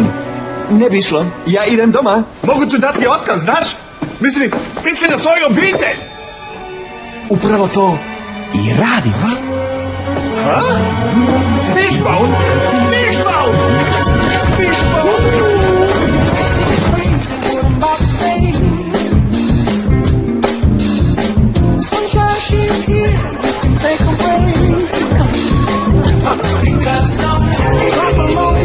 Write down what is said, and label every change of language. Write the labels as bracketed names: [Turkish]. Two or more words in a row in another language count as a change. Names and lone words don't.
[Croatian] Ne bi išlo. Ja idem doma. Mogu tu dati otkaz, znaš? Misli na svoju obitelj. Upravo to i radim. [English] A? Wishbone! Wishbone! Wishbone! Sunshine, she's here. You can take away. Because I'm happy. I'm alone.